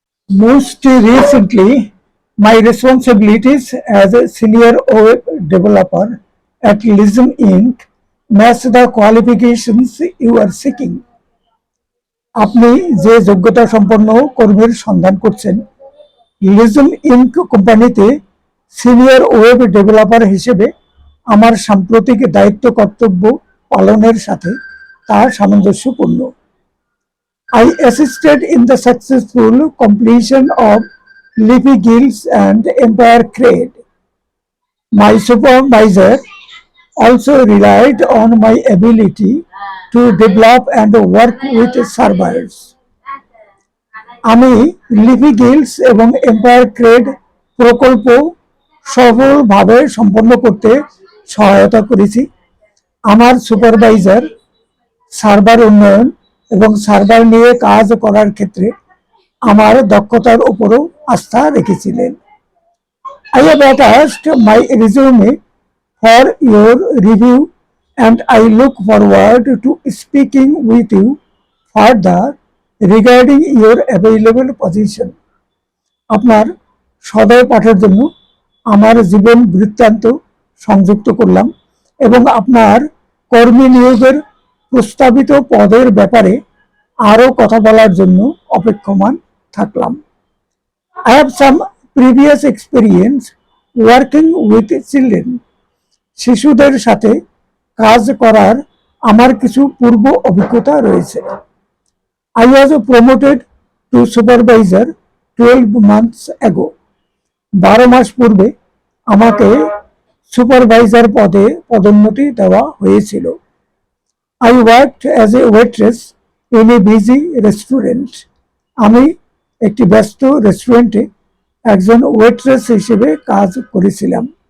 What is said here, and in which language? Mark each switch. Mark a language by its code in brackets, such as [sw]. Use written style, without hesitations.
[en] Most recently, my responsibilities as a senior web developer at Lism Inc. match the qualifications you are seeking. [bn] আপনি যে যোগ্যতা সম্পন্ন কর্মীর সন্ধান করছেন, লিজম ইনক কোম্পানিতে সিনিয়র ওয়েব ডেভেলপার হিসেবে আমার সাম্প্রতিক দায়িত্ব কর্তব্য পালনের সাথে তা সামঞ্জস্যপূর্ণ। [en] I assisted in the successful completion of Leafy Guilds and Empire Crate. My supervisor also relied on my ability to develop and work with servers. [bn] আমি লিফি গিল্ডস এবং এম্পায়ার ক্রেড প্রকল্প সফলভাবে সম্পন্ন করতে সহায়তা করেছি। আমার সুপারভাইজার সার্ভার উন্নয়ন এবং সার্ভার নিয়ে কাজ করার ক্ষেত্রে আমার দক্ষতার উপরও আস্থা রেখেছিলেন। [en] I have attached my resume for your review and I look forward to speaking with you further regarding your available position. [bn] আপনার সদয় পাঠের জন্য আমার জীবন বৃত্তান্ত সংযুক্ত করলাম এবং আপনার কর্মী নিয়োগের প্রস্তাবিত পদের ব্যাপারে আরও কথা বলার জন্য অপেক্ষমান থাকলাম। [en] I have some previous experience working with children. [bn] শিশুদের সাথে কাজ করার আমার কিছু পূর্ব অভিজ্ঞতা রয়েছে। [en] I was promoted to supervisor 12 months ago. [bn] 12 মাস পূর্বে আমাকে সুপারভাইজার পদে পদোন্নতি দেওয়া হয়েছিল। [en] I worked as a waitress in a busy restaurant. [bn] আমি একটি ব্যস্ত রেস্টুরেন্টে একজন ওয়েট্রেস হিসেবে কাজ করেছিলাম।